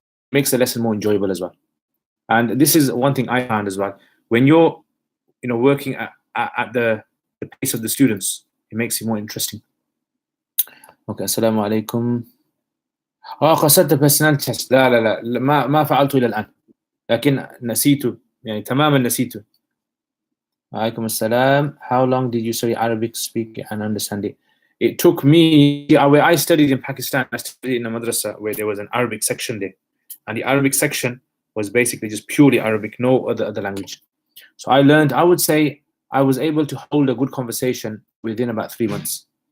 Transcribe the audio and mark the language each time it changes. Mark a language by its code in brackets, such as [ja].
[en] It makes the lesson more enjoyable as well. And this is one thing I found as well. When you're working at the pace of the students, it makes it more interesting. Okay, assalamu alaikum. قصدت personal test. [ar] لا ما فعلته إلى الآن. لكن نسيته يعني تماما نسيته. عليكم السلام. [en] How long did you study Arabic, speak and understand it? It took me, where I studied in Pakistan, I studied in a madrasa where there was an Arabic section there. And the Arabic section was basically just purely Arabic, no other language. So I learned, I would say, I was able to hold a good conversation within about 3 months.